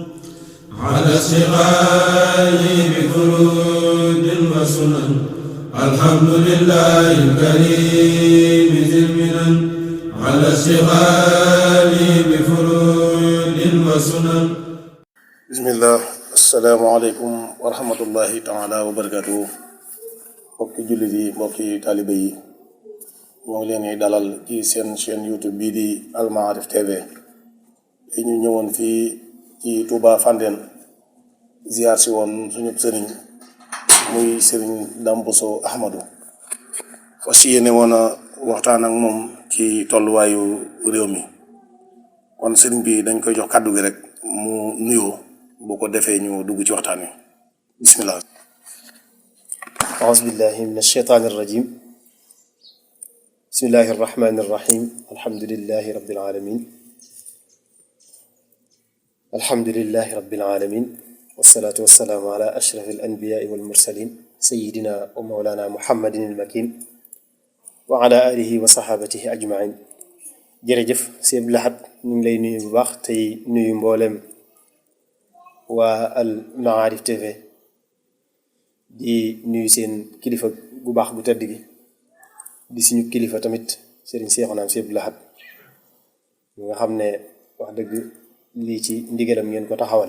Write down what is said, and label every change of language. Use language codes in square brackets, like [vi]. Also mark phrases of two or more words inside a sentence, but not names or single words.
[ar] على اشتغال بفروض وسنن. الحمد لله الكريم ذي المنن على اشتغال بفروض وسنن. بسم الله. السلام عليكم ورحمة الله تعالى وبركاته. [wo] mbokki jullit yi, mbokki taalibe yi, ñoo ngi leen di dalal ci seen chaîne YouTube bii di Al Maarif TV. yi ñu ñëwoon fii ci Touba Fandène ziar si woon suñu sëriñ muy sëriñ Dame Bousso Ahmadou, fas yéene woon a waxtaan ak moom ci tolluwaayu réew mi. kon sëriñ bi dañ koy jox kàddu gi rek mu nuyoo, bu ko defee ñu dugg ci waxtaan wi. [ar] bismillah. أعوذ بالله من الشيطان الرجيم. بسم الله الرحمن الرحيم. الحمد لله رب العالمين. الحمد لله رب العالمين، والصلاة والسلام على أشرف الأنبياء والمرسلين سيدنا ومولانا محمد المكين وعلى آله وصحابته أجمعين. [wo] jërëjëf Sëñ Abdou Lahad, ñu ngi lay nuyu bu baax tey nuyu mboolem waa Al Maarif TV, di nuyu seen kilifa bu baax bu tedd gi, di suñu kilifa tamit Serigne Cheikhouna Sëñ Abdou Lahad, nga xam ne wax dëgg lii ci ndigalam ngeen ko taxawale.